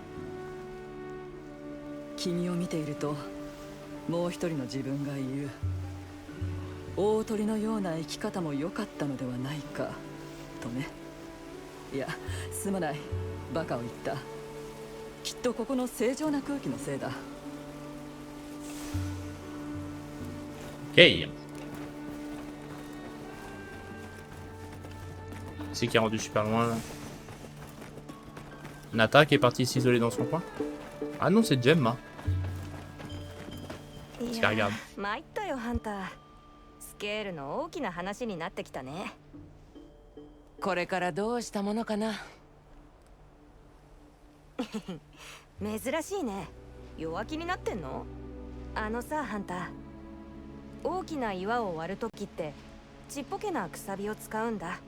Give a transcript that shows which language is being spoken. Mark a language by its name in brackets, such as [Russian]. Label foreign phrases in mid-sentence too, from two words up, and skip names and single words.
[Japanese] 君を見ているともう一人の自分が言う、大鳥のような生き方も良かったのではないかとね。いや、すまない、バカを言った。きっとここの正常な空気のせいだ。 [French] Ok. C'est qui est rendu super loin là. Nata qui est partie s'isoler dans son coin. Ah non, c'est Gemma. Tiens, regarde. [Japanese] 参ったよハンター。スケールの大きな話になってきたね。これからどうしたものかな。珍しいね。弱気になってんの？あのさハンター、大きな岩を割るときってちっぽけなくさびを使うんだ。